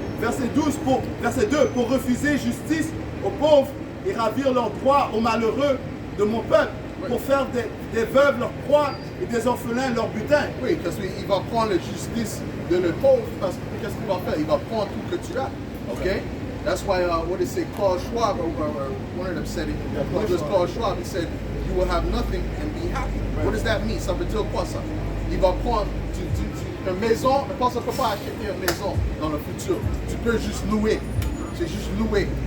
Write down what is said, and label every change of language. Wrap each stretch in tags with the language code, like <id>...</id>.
<fr>Verset 2, pour refuser justice aux pauvres et ravir leurs droits aux malheureux de mon peuple, pour faire des veuves leur proie et des orphelins leur butin. Oui, parce qu'il va prendre la justice de le pauvre, parce que qu'est-ce qu'il va faire? Il va prendre tout que tu as. Ok?</fr> <en>That's why, what did it say, Klaus Schwab, or one of them said it, it was Klaus Schwab, he said, you will have nothing and be happy. What does that mean?</en> <fr>Ça veut dire quoi ça? Il va prendre une maison, mais ça ne peut pas acheter une maison dans le futur. Tu peux juste louer. C'est juste louer.</fr>